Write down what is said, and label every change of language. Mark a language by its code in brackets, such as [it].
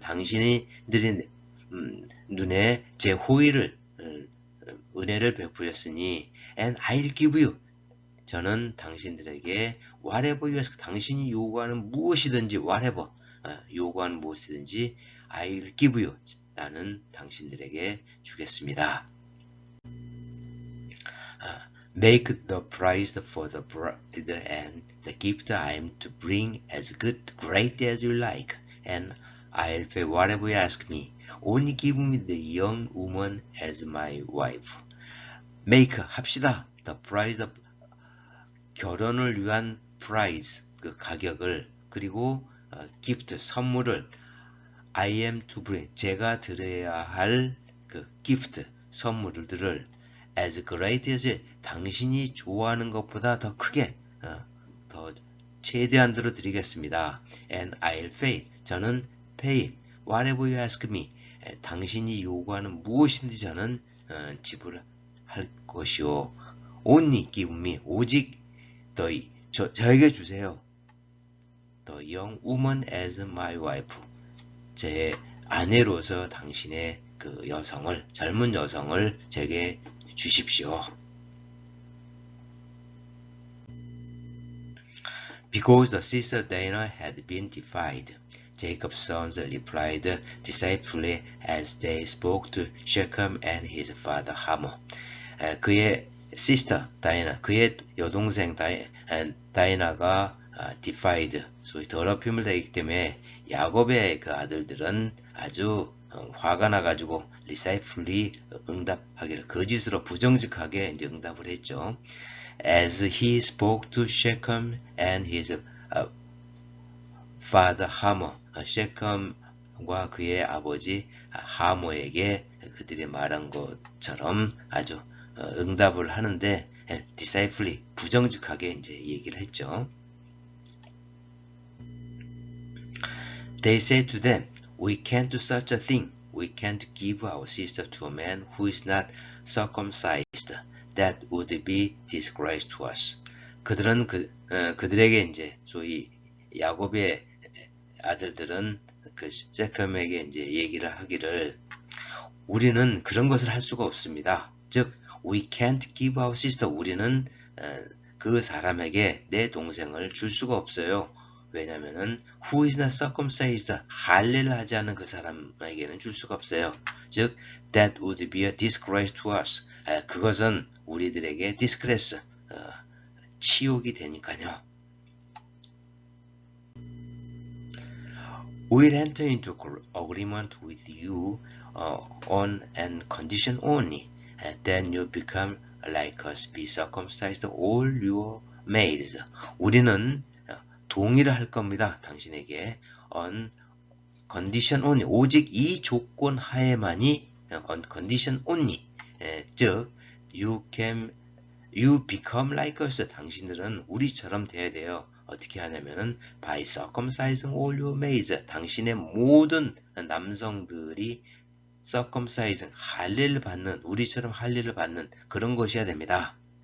[ko] 당신들의 눈에 제 호의를 은혜를 베푸셨으니 [en] and I'll give you, [ko] 저는 당신들에게 [en] whatever you ask, [ko] 당신이 요구하는 무엇이든지 whatever, 요구하는 무엇이든지 [en] I'll give you, [ko] 나는 당신들에게 주겠습니다. [en] Make the price for the bride and the gift I am to bring as good, great as you like, and I'll pay whatever you ask me. Only give me the young woman as my wife. [ko] Make, 합시다. The price, 결혼을 위한 price, 그 가격을, 그리고 gift, 선물을 [en] I am to bring, [ko] 제가 드려야 할 그 gift, 선물들을 [en] as great as, [ko] 당신이 좋아하는 것보다 더 크게, 더 최대한대로 드리겠습니다. [en] And I'll pay, [ko] 저는 [en] pay whatever you ask me, [ko] 당신이 요구하는 무엇인지 저는 지불할 것이요. [en] Only give me, [ko] 오직 저에게 주세요. [en] The young woman as my wife, [ko] 제 아내로서 당신의 그 여성을, 젊은 여성을 제게 주십시오. [en] Because the sister Dinah had been defied, Jacob's sons replied deceitfully as they spoke to Shechem and his father Hamor. [ko] 그의 sister 다이나, 그의 여동생 다이나가 defied, 소위 더럽힘을 당했기 때문에 야곱의 그 아들들은 아주 화가 나가지고 deceitfully 응답하기를, 거짓으로 부정직하게 이제 응답을 했죠. [en] As he spoke to Shechem and his father Hamor, [ko] 셰컴과 그의 아버지 하모에게 그들이 말한 것처럼 아주 응답을 하는데 deceitfully, 부정직하게 이제 얘기를 했죠. [en] They said to them, We can't do such a thing. We can't give our sister to a man who is not circumcised. That would be disgrace to us. [ko] 그들은 그들에게 이제 소위 야곱의 아들들은 그 세컴에게 이제 얘기를 하기를, 우리는 그런 것을 할 수가 없습니다. 즉, [en] we can't give our sister, [ko] 우리는 그 사람에게 내 동생을 줄 수가 없어요. 왜냐면은 [en] who is not circumcised [ko] 할례를 하지 않은 그 사람에게는 줄 수가 없어요. [en] 즉 that would be a disgrace to us. [ko] 그것은 우리들에게 disgrace 치욕이 되니까요. [en] We'll enter into agreement with you on an condition only. Then you become like us, be circumcised all your males. [ko] 우리는 동의를 할 겁니다. 당신에게 [en] on condition only. [ko] 오직 이 조건 하에만이 [en] on condition only. 즉 you become like us. [ko] 당신들은 우리처럼 돼야 돼요. 어떻게 하냐면은 [en] by circumcising all your males. [ko] 당신의 모든 남성들이 circumcising 할례를 받는 우리처럼 할례를 받는 그런 것이어야 됩니다.